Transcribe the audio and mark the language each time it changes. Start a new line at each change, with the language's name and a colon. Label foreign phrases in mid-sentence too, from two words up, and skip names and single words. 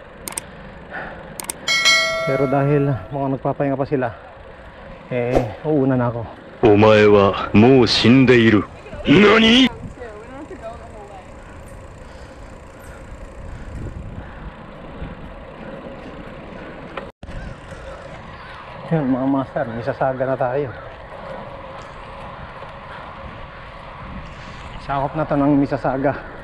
Filipino: Pero dahil mga nagpapahinga pa sila, uuna na ako.
Japanese: お前はもう死んでいる。何？
Filipino: Yan mga master, misasaga na tayo. Sakop na to ng Mississauga.